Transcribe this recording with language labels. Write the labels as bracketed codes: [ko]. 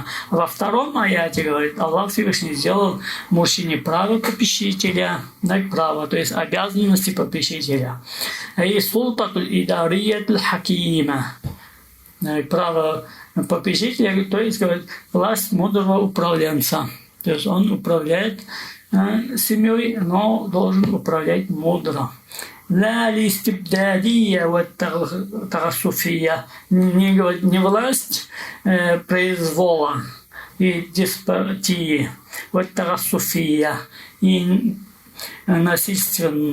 [ru] Во втором аяте, говорит, Аллах Всевышний сделал мужчине право попечителя, так, право, то есть обязанности попечителя. И [ar] султатуль идариятуль хакима. [ru] Право попечителя, то есть, говорит, власть мудрого управленца. То есть он управляет семьей, но должен управлять мудро. [ar] لا الاستبدادية والتغصفية. [ru] Не власть произвола и деспотии, [ar] والتغصفية [ru] и насильство.